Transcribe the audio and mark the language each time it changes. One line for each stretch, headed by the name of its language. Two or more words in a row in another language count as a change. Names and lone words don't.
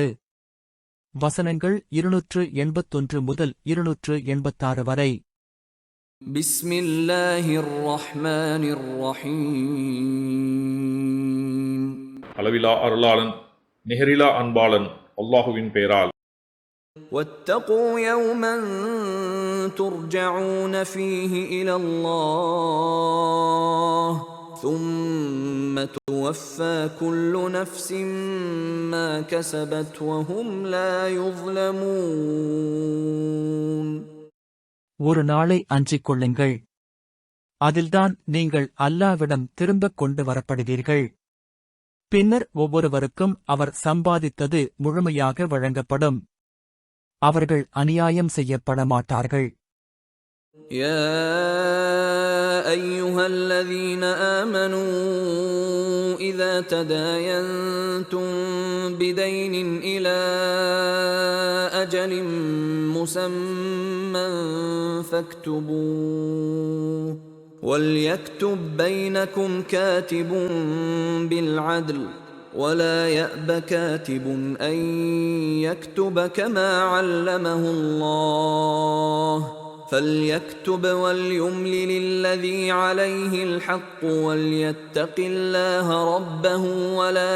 Tamil: வசனங்கள் 281 முதல் 286 வரை.
Arabic: بسم الله الرحمن الرحيم.
Tamil: அளவிலா அருளாளன் நிகரிலா அன்பாளன் அல்லாஹுவின் பெயரால்.
Arabic: واتقوا يوما ترجعون فيه إلى الله ثم توفى كل نفس ما كسبت وهم لا يظلمون.
Tamil: ஒரு நாளை அஞ்சிக் கொள்ளுங்கள், அதில்தான் நீங்கள் அல்லாஹ்விடம் திரும்பக் கொண்டு வரப்படுவீர்கள். பின்னர் ஒவ்வொருவருக்கும் அவர் சம்பாதித்தது முழுமையாக வழங்கப்படும். அவர்கள் அநியாயம் செய்யப்பட மாட்டார்கள்.
Arabic: يا أيها الذين آمنوا إذا تداينتم بدين إلى أجل مسمى فاكتبوه وليكتب بينكم كاتب بالعدل ولا يأب كاتب أن يكتب كما علمه الله فليكتب وليملل الذي عليه الحق وليتق الله ربه ولا